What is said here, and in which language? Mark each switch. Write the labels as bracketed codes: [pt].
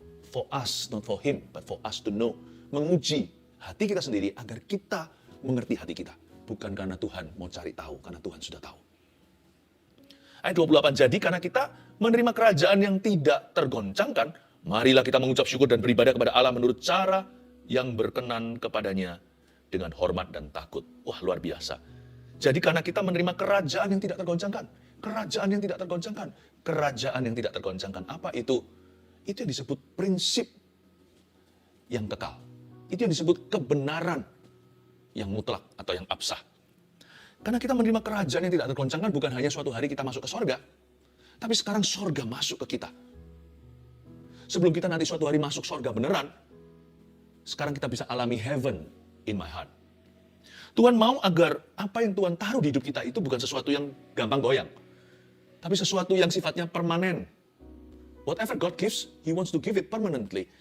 [en] For us, not for him, but for us to know. [id] Menguji hati kita sendiri agar kita mengerti hati kita. Bukan karena Tuhan mau cari tahu, karena Tuhan sudah tahu. Ayat 28, jadi karena kita menerima kerajaan yang tidak tergoncangkan, marilah kita mengucap syukur dan beribadah kepada Allah menurut cara yang berkenan kepadanya dengan hormat dan takut. Wah, luar biasa. Jadi karena kita menerima kerajaan yang tidak tergoncangkan, kerajaan yang tidak tergoncangkan, kerajaan yang tidak tergoncangkan. Apa itu? Itu yang disebut prinsip yang kekal. Itu yang disebut kebenaran yang mutlak atau yang absah. Karena kita menerima kerajaan yang tidak tergoncangkan bukan hanya suatu hari kita masuk ke sorga, tapi sekarang sorga masuk ke kita. Sebelum kita nanti suatu hari masuk sorga beneran, sekarang kita bisa alami [en] heaven in my heart. [id] Tuhan mau agar apa yang Tuhan taruh di hidup kita itu bukan sesuatu yang gampang goyang, tapi sesuatu yang sifatnya permanen. [en] Whatever God gives, He wants to give it permanently.